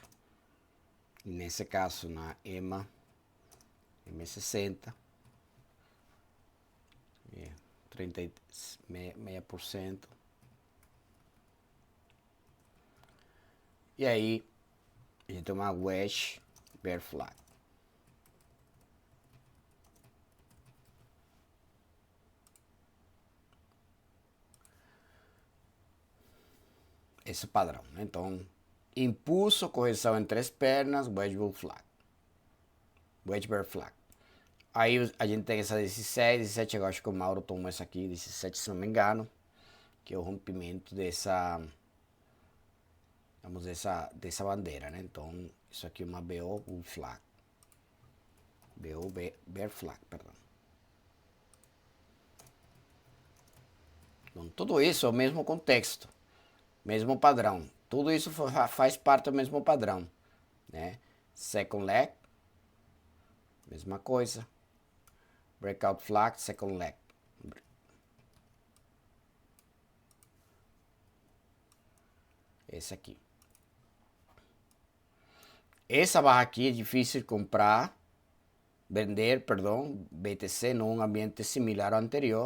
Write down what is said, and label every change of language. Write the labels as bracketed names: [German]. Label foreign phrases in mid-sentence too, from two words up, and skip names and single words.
[Portuguese] Nesse caso na EMA M60 36%. E aí a gente tem uma [English] wedge bear flag. [Portuguese] Esse padrão, né? Então, impulso, correção em 3 pernas, [English] wedge bull flag. Wedge bear flag. [Portuguese] Aí a gente tem essa 17, eu acho que o Mauro tomou essa aqui, 17 se não me engano, que é o rompimento dessa, vamos dizer, dessa bandeira, né? Então, isso aqui é uma [English] BO bull flag. BO bear flag, [Portuguese] perdão. Então, tudo isso é o mesmo contexto. Mesmo padrão. Tudo isso faz parte do mesmo padrão, né? [English] second leg, [Portuguese] mesma coisa, [English] breakout flag, second leg. [Portuguese] Esse aqui. Essa barra aqui é difícil comprar, vender, perdão, BTC num ambiente similar ao anterior.